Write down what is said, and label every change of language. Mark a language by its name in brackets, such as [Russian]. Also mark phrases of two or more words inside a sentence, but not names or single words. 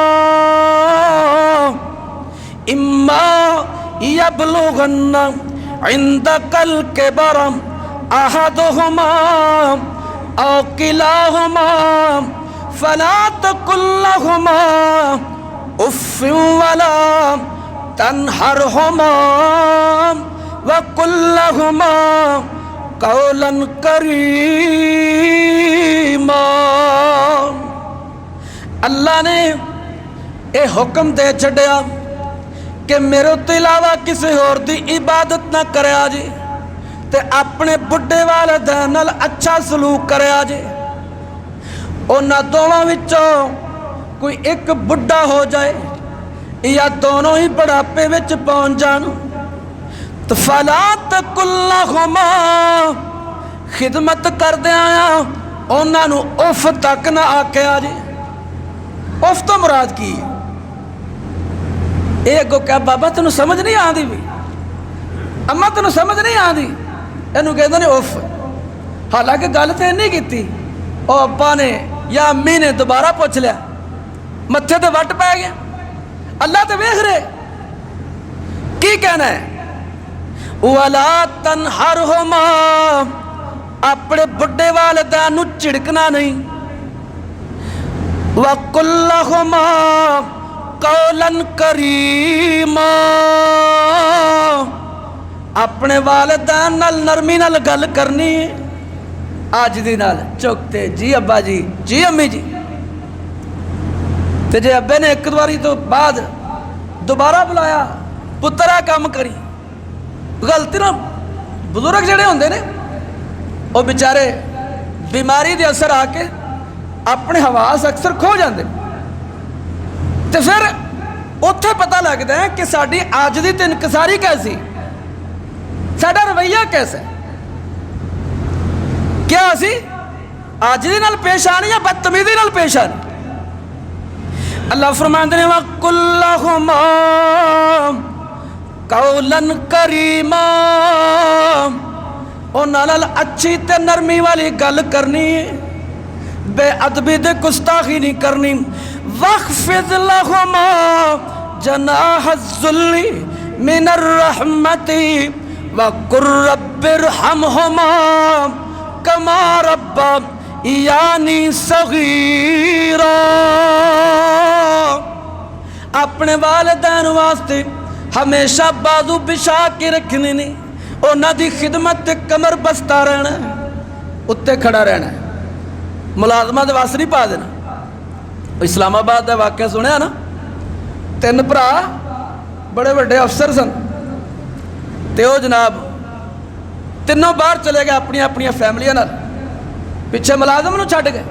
[Arabic] إِمَّا يَبْلُغَنَّ عِندَكَ الْكِبَرَ أَحَدُهُمَا أَوْ كِلَاهُمَا فَلَا تَقُل لَّهُمَا أُفٍّ وَلَا تَنْهَرْهُمَا وَقُل لَّهُمَا قَوْلًا كَرِيمًا۔ [Punjabi] اللہ نے یہ حکم دے چھڈیا کہ میرے تو علاوہ کسی اور دی عبادت نہ کرے جی، تے اپنے بڑھے والدین نال اچھا سلوک کرے جی۔ انہاں دونوں وچوں کوئی ایک بڑھا ہو جائے یا دونوں ہی بڑھاپے وچ پہنچ جان تو [Arabic] فَلَا تَقُل لَّهُمَا، [Punjabi] خدمت کردے آیا انہاں نو اف تک نہ آکھے جی۔ اف تو مراد کی ہے؟ ایک کو کہا بابا تینوں سمجھ نہیں آندی بھی، اما تینوں سمجھ نہیں آندی، اینوں کہندے نے اف، حالانکہ گل تے نہیں کیتی، او ابا نے یا امی نے دوبارہ پوچھ لیا، متھے تے وٹ پہ گیا۔ اللہ تے ویکھ رہے کی کہنا ہے، [Arabic] وَلَا تَنْهَرْهُمَا، [Punjabi] اپنے بڑھے والدین نو چڑکنا نہیں، [Arabic] وَقُل لَّهُمَا قَوْلًا كَرِيمًا، [Punjabi] اپنے والدین نال نرمی نال گل کرنی، آج دی نال چکتے جی ابا جی جی امی جی، تے جے ابے نے ایک دواری تو بعد دوبارہ بلایا پترا کام کری، غلطی نہ بزرگ جڑے ہوندے نے وہ بیچارے بیماری دے اثر آ کے اپنے حواس اکثر کھو جاندے، تے پھر اتھے پتہ لگتا ہے کہ ساڈی عاجزی تے انکساری کیسی، ساڈا رویہ کیسا ہے، کیا اسی عاجزی نال پیش آنے یا بدتمیزی نال پیش آنے۔ [Urdu] اللہ فرماتے ہیں [Arabic] وَقُل لَّهُمَا قَوْلًا كَرِيمًا، [Punjabi] انہاں نال اچھی تے نرمی والی گل کرنی، بے ادبی تے گستاخی نہیں کرنی۔ [Arabic] وَاخْفِضْ لَهُمَا جَنَاحَ الذُّلِّ مِنَ الرَّحْمَةِ وَقُل رَّبِّ ارْحَمْهُمَا كَمَا رَبَّيَانِي صَغِيرًا، [Punjabi] اپنے والدین واسطے ہمیشہ بازو بچھا کے رکھنے نہیں، انہاں دی خدمت تے کمر بستہ رہنا ہے، اتنے کھڑا رہنا ہے، ملازمہ دے واسطے نہیں پا دینا۔ اسلام آباد دا واقعہ سنیا نا، 3 بھرا بڑے بڑے افسر سن، تے وہ جناب تینوں باہر چلے گئے اپنی اپنی فیملیاں نال، پیچھے ملازم نو چھڈ گئے۔